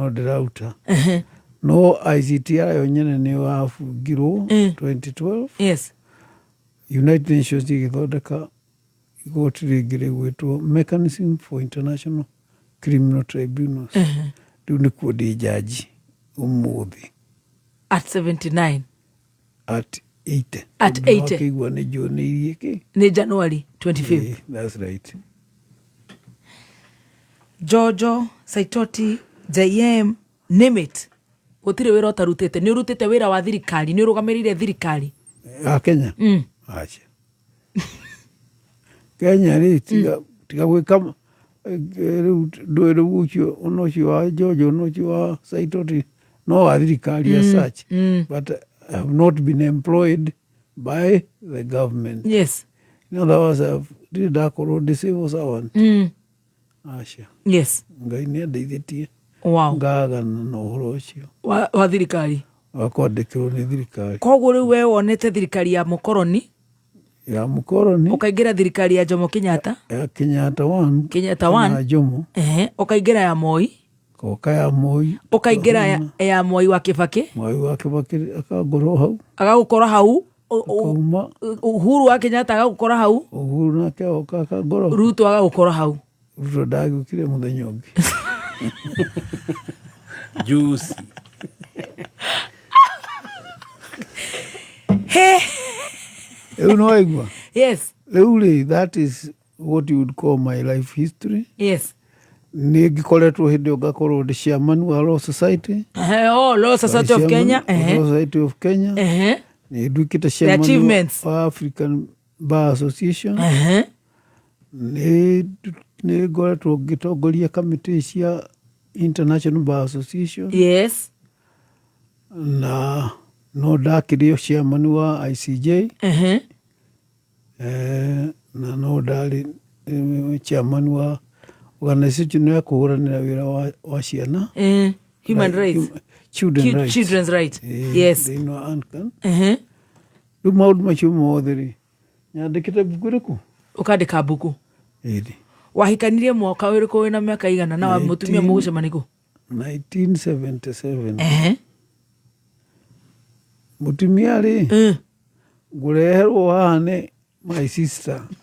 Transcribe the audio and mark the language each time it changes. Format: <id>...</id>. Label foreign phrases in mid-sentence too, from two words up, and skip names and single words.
<ki>no ICTR yo nyene nĩ wabungirwo 2012 United Nations igĩthondeka igoti rĩngĩ rĩgwĩtwo Mechanism for International Criminal Tribunals rĩu nĩkuo ndĩ jaji ũmũthĩ</ki> <en>at 79 at 80</en> <ki>wakĩigua nĩ njuanĩirie kĩ nĩ January 25th</ki> <en>that's right</en> <ki>Jojo Saitoti JM</ki> <en>name it</en> <ki>gũtirĩ wĩra ũtarutĩte nĩ ũrutĩte wĩra wa thirikari nĩ ũrũgamĩrĩire thirikari Kenya acha Kenya ri tiga gwika ndwere ucio onocio wa George onocio wa Saitoti no athirikari</ki> <en>as such but have not been employed by the government. Yes. In other words, did akorwo the civil servant.</en> <ki>Acha.</ki> <en>Yes.</en> <ki>Ngai nĩ andeithĩtie. Wow. Ngagana na ũhoro ũcio. Wa thirikari. Wakwandĩkĩrwo nĩ thirikari. Koguo rĩu we wonete thirikari ya mũkoroni. Ya mũkoroni. Ũkaingĩra thirikari ya Jomo Kenyatta. Ya Kenyatta 1. Kenyatta 1. Na Jomo. Ũkaingĩra ya Moi. Koka ya Moi. Ũkaingĩra ya Moi wa Kibaki. Moi wa Kibaki akagũkorwo hau. Agagũkora hau. Uhuru wa Kenyatta agagũkora hau. Uhuru nake oka akagũkorwo. Ruto agagũkora hau. Ruto ndagĩũkire mũthenya ũngĩ. Juicy.</ki> <en>You know Igwa? Yes. Really, that is what you would call my life history. Yes.</en> <ki>Nĩ ngĩkoretwo hĩndĩ ĩyo ngakorwo ndĩ chairman wa Law Society. Law Society of Kenya. Law Society of Kenya. Nĩ nduĩkĩte chairman wa African Bar Association. Nĩ ngoretwo ngĩtongoria kamĩtĩ cia International Bar Association. Yes. Na no ndakĩrĩ chairman wa ICJ. Na no ndarĩ chairman wa organization ya kũhũranĩra wĩra wa ciana.</ki> <en>Human rights. Children's rights. Yes.</en> <ki>Thĩinĩ wa ANCAN. Rĩu maũndũ macio mothe rĩ, nyandĩkĩte buku rĩku. Ũkandĩka buku. Wahikanirie mwaka ũrĩkũ wĩna mĩaka igana na mũtumia mũgũcemania kũ? 1977. Mũtumia rĩ, ngũreherwo haha nĩ</ki> <en>my sister.</en>